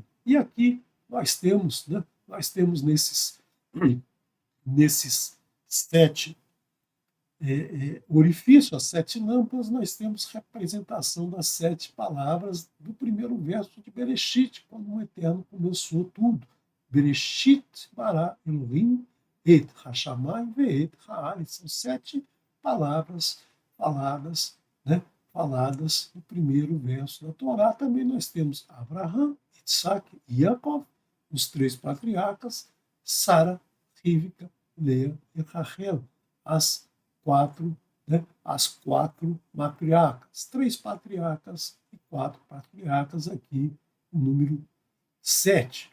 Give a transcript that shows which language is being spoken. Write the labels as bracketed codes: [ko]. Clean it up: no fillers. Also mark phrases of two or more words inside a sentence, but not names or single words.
[pt] E aqui nós temos nesses 7 orifícios, as 7 lâmpadas, nós temos representação das 7 palavras do primeiro verso de Bereshit, quando o Eterno começou tudo. [he] בראשית ברא אלוהים את השמים ואת הארץ. [pt] São 7 palavras faladas, né? Faladas no primeiro verso da Torá. Também nós temos Abraham, Isaac e Jacob, os 3 patriarcas, Sara, Rivka, Leia e Rachel, as 4 matriarcas, 3 patriarcas e 4 patriarcas, aqui o número 7.